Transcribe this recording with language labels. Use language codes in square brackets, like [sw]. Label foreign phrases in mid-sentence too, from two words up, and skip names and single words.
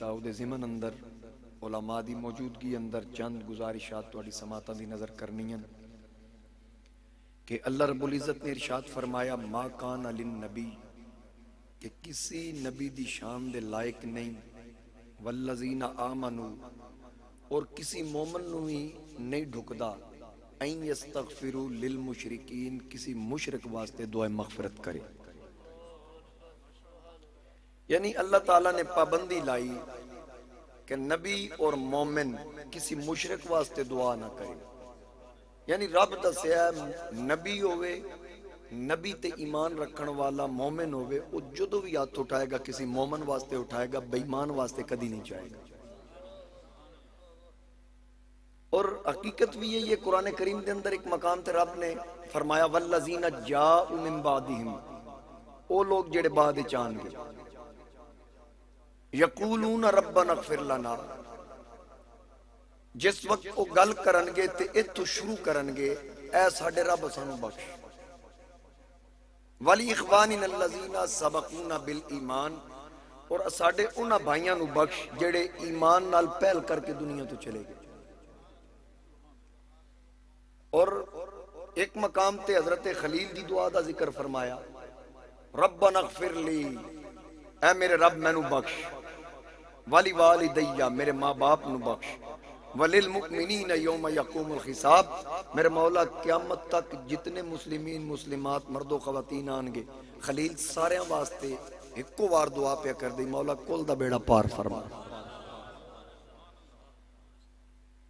[pa] او دے ضمن اندر علماء دی موجودگی اندر چند گزارشات تواڈی سماعتاں دی نظر کرنیاں کہ اللہ رب العزت نے ارشاد فرمایا [ar] ما کان للنبی، [pa] کہ کسی نبی دی شان دے لائق نہیں، [ar] والذین آمنوا، [pa] اور کسی مومن نو بھی نہیں ڈھکدا، [ar] این یستغفروا للمشرکین، [pa] کسی مشرک واسطے دعائے مغفرت کرے۔ یعنی اللہ تعالیٰ نے پابندی لائی کہ نبی اور مومن کسی مشرک واسطے دعا نہ کرے۔ یعنی رب دسیا نبی ہوئے، نبی تے ایمان رکھن والا مومن ہوئے، وہ جدو بھی ہاتھ اٹھائے گا کسی مومن واسطے اٹھائے گا، بے ایمان واسطے کدی نہیں چاہے گا۔ اور حقیقت بھی یہ قرآن کریم کے اندر ایک مقام تے رب نے فرمایا [ar] والذین جاءوا من بعدہم، [pa] او لوگ جڑے بعد چان گے، [ar] یقولون ربنا اغفر لنا، [pa] جس وقت وہ گل کرنگے تے اتو شروع کرنگے اے ساڈے رب سانو بخش، [ar] ولی اخواننا الذین سبقونا بالایمان، [pa] اور ساڈے انہاں بھائیاں نو بخش جڑے ایمان نال پہل کر کے دنیا تو چلے گئے۔ اور ایک مقام تے حضرت خلیل دی دعا دا ذکر فرمایا [ar] ربنا اغفر لی، [pa] اے میرے رب مینو بخش، [ar] والی والدیہ، [pa] میرے ماں باپ نو بخش، [ar] وللمؤمنین یوم یقوم الحساب، [pa] میرے مولا قیامت تک جتنے مسلمین مسلمات مرد و خواتین آنگے، خلیل سارے واسطے ایک وار دعا پہ کر دی مولا کل دا بیڑا پار فرما۔